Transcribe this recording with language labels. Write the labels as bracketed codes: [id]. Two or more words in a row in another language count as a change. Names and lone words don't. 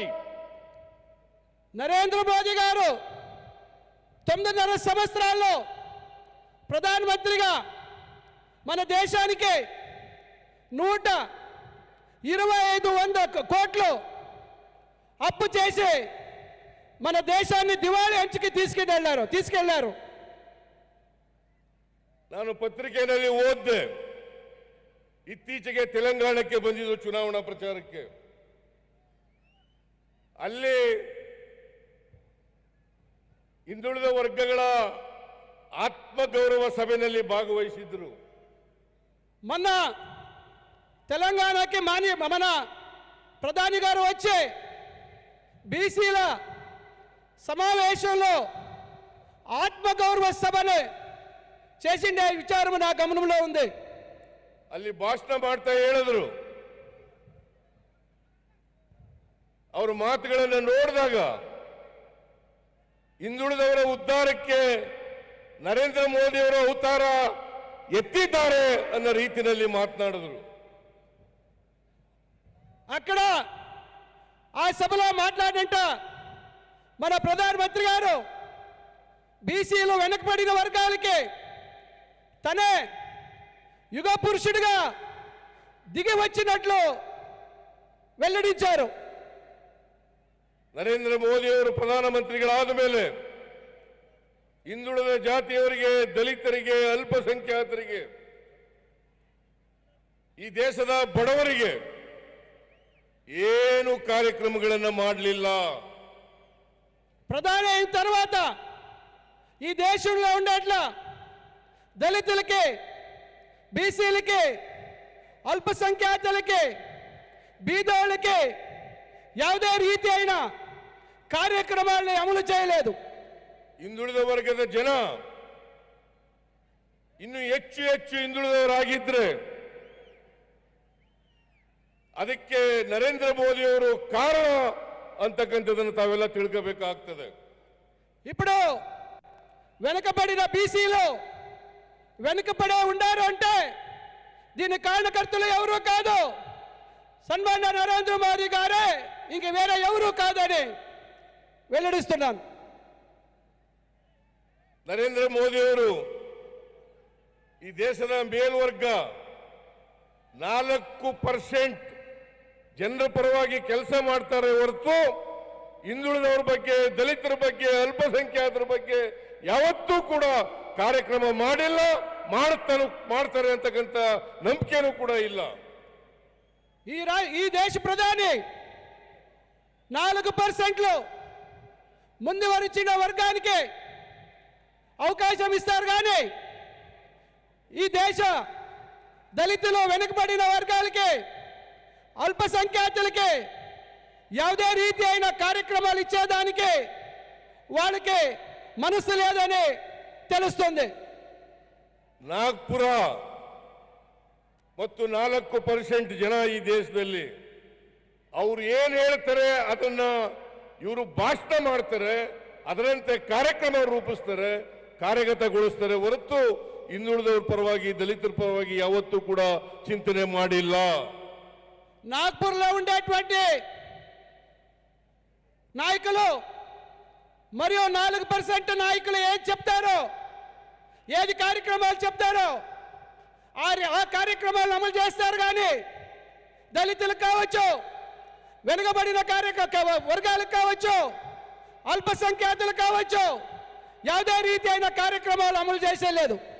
[te] నరేంద్ర మోదీ గారు 9.5 సంవత్సరాల్లో ప్రధానమంత్రిగా మన దేశానికి 125 కోట్లు అప్పు చేసి మన దేశాన్ని దివాళీ అంచుకి తీసుకెళ్లారు. [kn] ನಾನು ಪತ್ರಿಕೆಯಲ್ಲಿ ಓದಿದೆ, ಇತ್ತೀಚೆಗೆ ತೆಲಂಗಾಣಕ್ಕೆ ಬಂದಿದ್ದು ಚುನಾವಣಾ ಪ್ರಚಾರಕ್ಕೆ. ಅಲ್ಲಿ ಹಿಂದುಳಿದ ವರ್ಗಗಳ ಆತ್ಮಗೌರವ ಸಭೆಯಲ್ಲಿ ಭಾಗವಹಿಸಿದ್ರು. [te] మొన్న తెలంగాణకి మన ప్రధాని గారు వచ్చి బీసీల సమావేశంలో ఆత్మగౌరవ సభను చేసిండే విచారం నా గమనంలో ఉంది. [kn] ಅಲ್ಲಿ ಭಾಷಣ ಮಾಡ್ತಾ ಹೇಳಿದ್ರು, ಅವರ ಮಾತುಗಳನ್ನು ನೋಡಿದಾಗ ಹಿಂದುಳಿದವರ ಉದ್ಧಾರಕ್ಕೆ ನರೇಂದ್ರ ಮೋದಿ ಅವರ ಅವತಾರ ಎತ್ತಿದ್ದಾರೆ ಅನ್ನೋ ರೀತಿಯಲ್ಲಿ ಮಾತನಾಡಿದ್ರು. [te] అక్కడ ఆ సభలో మాట్లాడంట మన ప్రధానమంత్రి గారు బీసీలు వెనకబడిన వర్గాలకి తనే యుగ పురుషుడిగా దిగి వచ్చినట్లు వెల్లడించారు. [kn] ನರೇಂದ್ರ ಮೋದಿ ಅವರು ಪ್ರಧಾನಮಂತ್ರಿಗಳಾದ ಮೇಲೆ ಹಿಂದುಳಿದ ಜಾತಿಯವರಿಗೆ, ದಲಿತರಿಗೆ, ಅಲ್ಪಸಂಖ್ಯಾತರಿಗೆ, ಈ ದೇಶದ ಬಡವರಿಗೆ ಏನು ಕಾರ್ಯಕ್ರಮಗಳನ್ನು ಮಾಡಲಿಲ್ಲ. [te] ప్రధాని అయిన తర్వాత ఈ దేశంలో ఉండేట్ల దళితులకి, బీసీలకి, అల్పసంఖ్యాతులకి, బీదోళ్ళకి [kn] ಯಾವುದೇ ರೀತಿ [te] అయిన కార్యక్రమాలను అమలు చేయలేదు. [kn] ಹಿಂದುಳಿದ ವರ್ಗದ ಜನ ಇನ್ನು ಹೆಚ್ಚು ಹಿಂದುಳಿದವರಾಗಿದ್ರೆ ಅದಕ್ಕೆ ನರೇಂದ್ರ ಮೋದಿ ಅವರು ಕಾರಣ ಅಂತಕ್ಕಂಥದ್ದನ್ನು ತಾವೆಲ್ಲ ತಿಳ್ಕೋಬೇಕಾಗ್ತದೆ. [te] ఇప్పుడు వెనుకబడిన బీసీలు వెనుకబడే ఉండారు అంటే దీని కారణకర్తలు ఎవరు కాదు, సన్మాన్య నరేంద్ర మోదీ గారే, ఇంక వేరే ఎవరు కాదని వెల్లడిస్తున్నాను. [kn] ನರೇಂದ್ರ ಮೋದಿ ಅವರು ಈ ದೇಶದ ಮೇಲ್ವರ್ಗ 4% ಜನರ ಪರವಾಗಿ ಕೆಲಸ ಮಾಡ್ತಾರೆ ಹೊರತು ಹಿಂದುಳಿದವರ ಬಗ್ಗೆ, ದಲಿತರ ಬಗ್ಗೆ, ಅಲ್ಪಸಂಖ್ಯಾತರ ಬಗ್ಗೆ ಯಾವತ್ತೂ ಕೂಡ ಕಾರ್ಯಕ್ರಮ ಮಾಡಿಲ್ಲ, ಮಾಡ್ತಾರೆ ಅಂತಕ್ಕಂಥ ನಂಬಿಕೆನೂ ಕೂಡ ಇಲ್ಲ. [te] ఈ దేశ ప్రధాని 4% ముందు వచ్చిన వర్గానికి అవకాశం ఇస్తారు కానీ ఈ దేశ దళితులు, వెనుకబడిన వర్గాలకి, అల్పసంఖ్యాతులకి [kn] ಯಾವುದೇ ರೀತಿ [te] అయిన కార్యక్రమాలు ఇచ్చేదానికి వాళ్ళకి మనసు లేదని తెలుస్తుంది. [kn] ನಾಗ್ಪುರ ಮತ್ತು 4% ಜನ ಈ ದೇಶದಲ್ಲಿ ಅವರು ಏನು ಹೇಳ್ತಾರೆ ಅದನ್ನ ಇವರು ಭಾಷಣ ಮಾಡ್ತಾರೆ, ಅದರಂತೆ ಕಾರ್ಯಕ್ರಮ ರೂಪಿಸ್ತಾರೆ, ಕಾರ್ಯಗತಗೊಳಿಸ್ತಾರೆ ಹೊರತು ಹಿಂದುಳಿದವರ ಪರವಾಗಿ, ದಲಿತರ ಪರವಾಗಿ ಯಾವತ್ತೂ ಕೂಡ ಚಿಂತನೆ ಮಾಡಿಲ್ಲ. [te] నాగ్పూర్లో ఉండేటువంటి నాయకులు మరియు 4% నాయకులు ఏది చెప్తారో, ఏది కార్యక్రమాలు చెప్తారో ఆ కార్యక్రమాలు అమలు చేస్తారు కానీ దళితులకు కావచ్చు, వెనుకబడిన వర్గాలకు కావచ్చు, అల్పసంఖ్యాతులకు కావచ్చు, [kn] ಯಾವುದೇ ರೀತಿಯ [te] ಕಾರ್ಯಕ್ರಮಾలు అమలు చేసేలేదు.